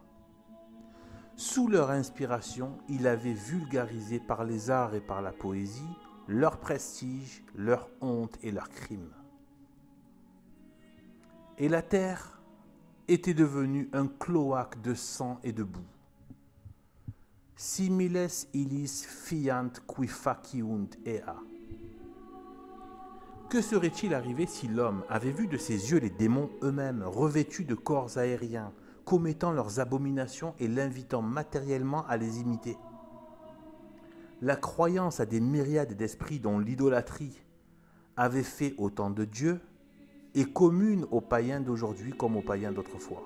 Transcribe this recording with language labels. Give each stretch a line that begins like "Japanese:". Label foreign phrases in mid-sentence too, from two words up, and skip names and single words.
French: Sous leur inspiration, il avait vulgarisé par les arts et par la poésie leur prestige, leur honte et leurs crimes. Et la terre était devenue un cloaque de sang et de boue.
Latin: Similes illis fiant qui faciunt ea.
French: Que serait-il arrivé si l'homme avait vu de ses yeux les démons eux-mêmes, revêtus de corps aériens, commettant leurs abominations et l'invitant matériellement à les imiter? La croyance à des myriades d'esprits dont l'idolâtrie avait fait autant de dieux est commune aux païens d'aujourd'hui comme aux païens d'autrefois.